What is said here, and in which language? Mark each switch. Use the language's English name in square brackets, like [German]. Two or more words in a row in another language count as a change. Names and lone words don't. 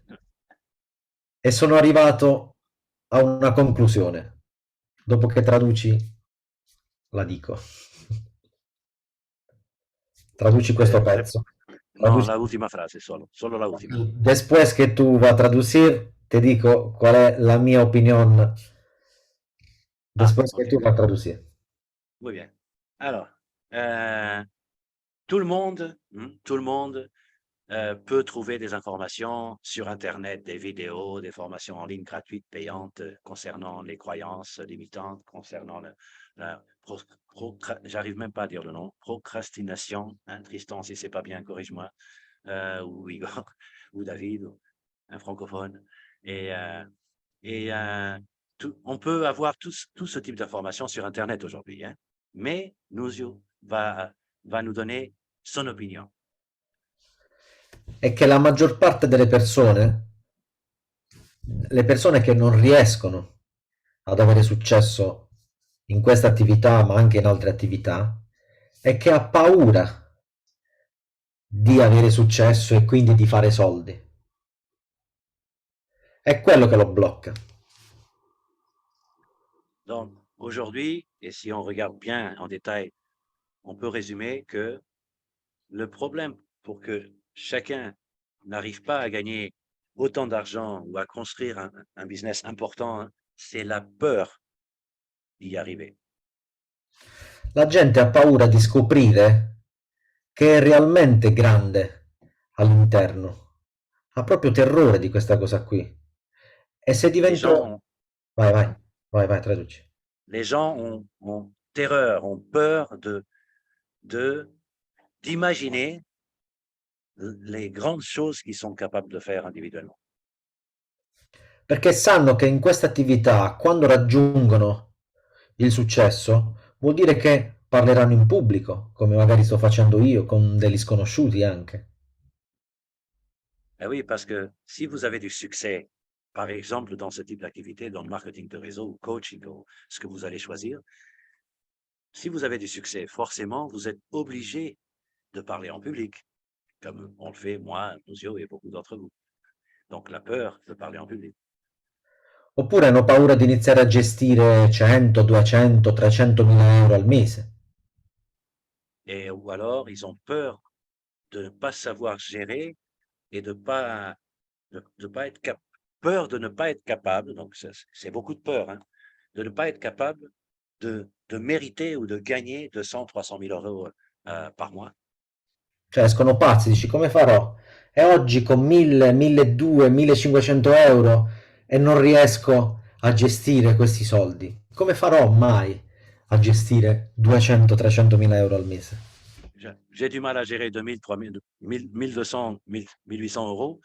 [Italian] E sono arrivato a una conclusione. Dopo che traduci, la dico. Traduci questo pezzo. No, Traduci. [Spanish] la última frase solo la última. Después que tú vas a traducir, te digo cuál es la mia opinión. Después que Ok, tú vas a traducir. muy bien. [French] Alors, euh, tout le monde peut trouver des informations sur Internet, des vidéos, des formations en ligne gratuites, payantes, concernant les croyances limitantes, concernant la j'arrive même pas à dire le nom, procrastination, hein, Tristan, si c'est pas bien, corrige-moi, ou Igor, ou David, ou un francophone. Et, euh, on peut avoir tout ce type d'informations sur Internet aujourd'hui, hein, mais Nuzio va nous donner son opinion. [Italian] È che la maggior parte delle persone, le persone che non riescono ad avere successo in questa attività, ma anche in altre attività, è che ha paura di avere successo e quindi di fare soldi. È quello che lo blocca. [French] Donc, aujourd'hui, et si on regarde bien en détail, on peut résumer que le problème pour que chacun n'arrive pas à gagner autant d'argent ou à construire un business important, hein, c'est la peur d'y arriver. [Italian] La gente ha paura di scoprire che è realmente grande all'interno. Ha proprio terrore di questa cosa qui. E se [French] Les gens [Italian] divento... [French] ont, [Italian] Vai, vai, vai, vai, traduci. [French] les gens ont terreur, ont peur d'imaginer les grandes choses qu'ils sont capables de faire individuellement. [Italian] Perché sanno che in questa attività, quando raggiungono il successo, vuol dire che parleranno in pubblico, come magari sto facendo io, con degli sconosciuti anche. [French] Eh oui, parce que si vous avez du succès, par exemple, dans ce type d'activité, dans le marketing de réseau ou coaching ou ce que vous allez choisir, si vous avez du succès, forcément, vous êtes obligé de parler en public, comme on le fait moi, Nuzio et beaucoup d'entre vous. Donc, la peur de parler en public. [Italian] Oppure hanno paura di iniziare a gestire 100, 200, 300 mila euro al mese. [French] Et, ou alors, ils ont peur de ne pas savoir gérer et de pas être peur de ne pas être capable, donc c'est beaucoup de peur, hein, de ne pas être capable de mériter ou de gagner 200, 300 000 euros par mois. [Italian] Cioè escono pazzi, dici come farò? E oggi con 1000, 1200, 1500 euro e non riesco a gestire questi soldi. Come farò mai a gestire 200-300 mila euro al mese? [French] J'ai du mal à gérer 2000, 3000, 1200, 1800 euros.